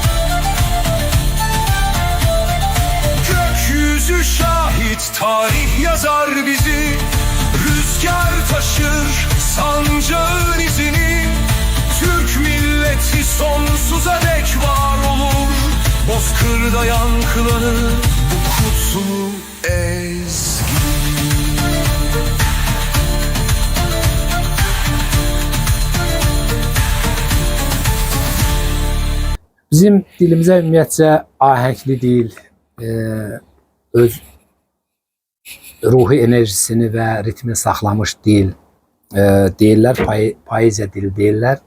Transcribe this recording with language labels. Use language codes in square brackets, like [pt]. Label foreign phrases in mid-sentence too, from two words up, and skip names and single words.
[tr] Gökyüzü şahit, tarih yazar bizi. Rüzgar taşır sancağın izini. Türk milleti sonsuza dek var olur. Bozkırda yankılanır bu kutlu ezgi. [az] Bizim dilimizə ümumiyyətcə ahəngli dil, öz ruhi enerjisini və ritmini saxlamış dil deyirlər, poeziya dili deyirlər.